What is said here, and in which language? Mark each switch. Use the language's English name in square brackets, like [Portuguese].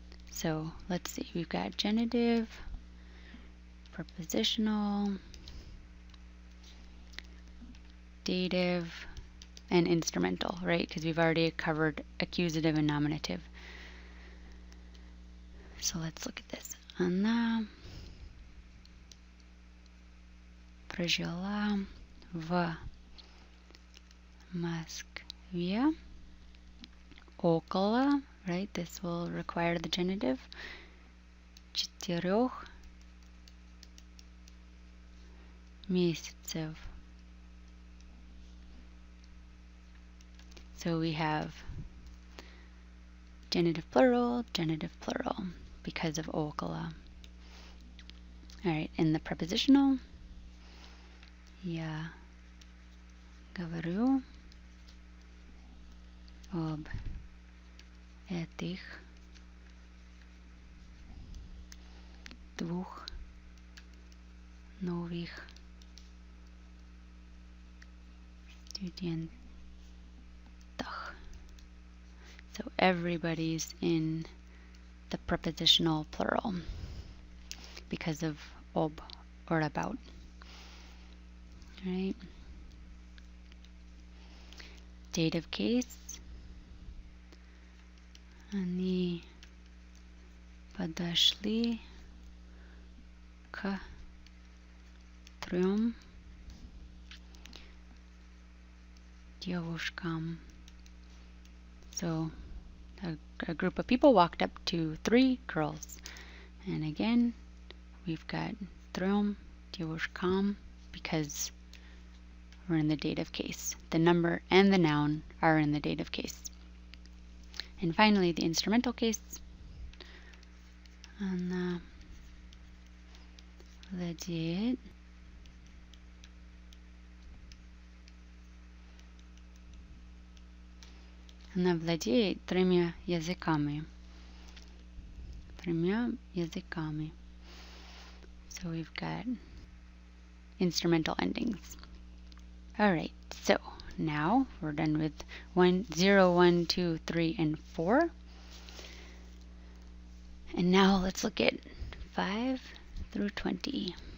[English] So let's see, we've got genitive, prepositional, dative, and instrumental, right? Because we've already covered accusative and nominative. So let's look at this. [Russian] Она прожила в Москве около, [English] right? This will require the genitive. [Russian] 4 месяцев. [English] So we have genitive plural, because of около. Alright, in the prepositional, [Russian] я говорю об этих двух новых студентах. [English] So everybody's in the prepositional plural because of ob or about. Right? Dative case. [Russian] Они подошли к 3 девушкам. [English] So a group of people walked up to 3 girls. And again, we've got [Russian] трем девушкам [English] because we're in the dative case. The number and the noun are in the dative case. And finally, the instrumental case. [Russian] Она владеет Она владеет 3 языками. 3 языками. [English] So we've got instrumental endings. Alright, so now we're done with 0, 1, 2, 3, and 4. And now let's look at 5 through 20.